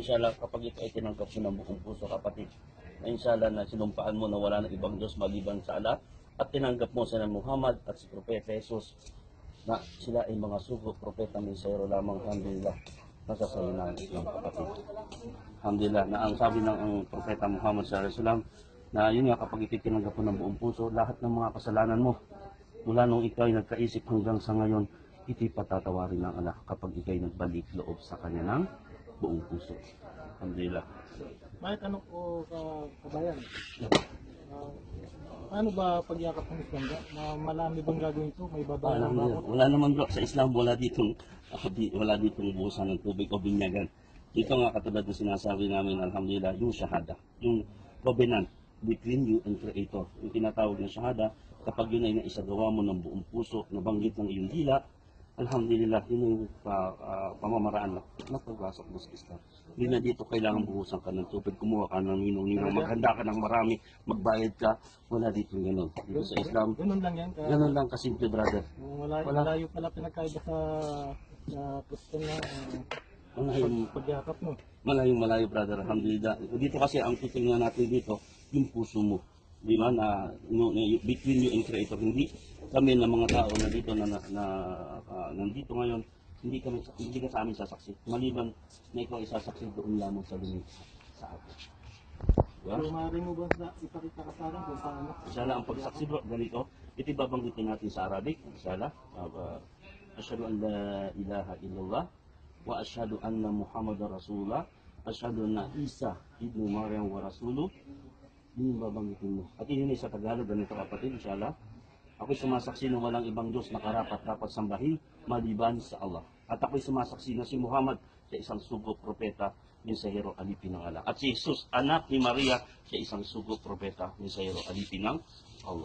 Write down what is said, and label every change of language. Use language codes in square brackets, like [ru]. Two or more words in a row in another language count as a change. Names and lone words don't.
[tl] Inshallah, kapag ito ay tinanggap mo ng buong puso, kapatid, na inshallah na sinumpaan mo na wala ng ibang Diyos maliban sa Allah, at tinanggap mo sa Muhammad at si Propeta Jesus na sila ay mga sugo, propeta, mensahero lamang, alhamdulillah, nasasayo ng Islam, kapatid. Alhamdulillah, na ang sabi ng ang Propeta Muhammad [ar] صلى الله عليه وسلم, [tl] na yun nga, kapag ititinanggap mo ng buong puso, lahat ng mga kasalanan mo, mula nung ikaw ay nagkaisip hanggang sa ngayon, ito'y patatawarin ng Allah kapag ikaw ay nagbalik loob sa kanya ng buong puso. Alhamdulillah. Bakit ano ko kabayan? Ano ba pagyakap ng Islam? Malami bang gagawin ito? May babalang ba ako? Wala naman bro, sa Islam wala ditong buhusan ng tubig o binyagan. Ito nga katulad ng sinasabi namin, alhamdulillah, yung shahada, yung [en] covenant between you and Creator. [tl] Yung tinatawag na shahada, kapag yun ay naisagawa mo ng buong puso, nabanggit ng iyong dila, alhamdulillah, yun yung pamamaraan na pagpasok mo sa Islam. Hindi na dito kailangan buhusan ka ng tubig, kumuha ka ng ninong-ninong, maghanda ka ng marami, magbayad ka, wala dito gano'n. Dito sa Islam, Ganun lang yan. gano'n lang kasimple, brother. Malayo pala pinagkaiba sa Kristen na pagyakap mo. Malayo, brother, alhamdulillah. Dito kasi ang titingnan natin dito, yung puso mo. Di ba, [en] between you and Creator. [tl] Hindi kami na mga tao na dito nandito ngayon, hindi ka sa amin sasaksi. Maliban na ikaw isasaksi doon lamang sa lumit sa atin. Diba? So, maaari mo ba ipakita ka sa akin kung paano? Inshallah, ang pagsaksi bro, ganito, ito babanggitin natin sa Arabic. [ar] إن شاء الله، أشهد أن لا إله إلا الله وأشهد أن محمدا رسول الله، أشهد أن عيسى ابن مريم ورسوله. [tl] Yun yung babanggitin mo. At yun sa Tagalog, ganito kapatid, inshallah. Ako'y sumasaksi na walang ibang Diyos na karapat-dapat sambahin maliban sa Allah. At ako'y sumasaksi na si Muhammad siya isang sugo propeta, mensahero, alipin ng Allah. At si Jesus, anak ni Maria, siya isang sugo propeta, mensahero, alipin ng Allah.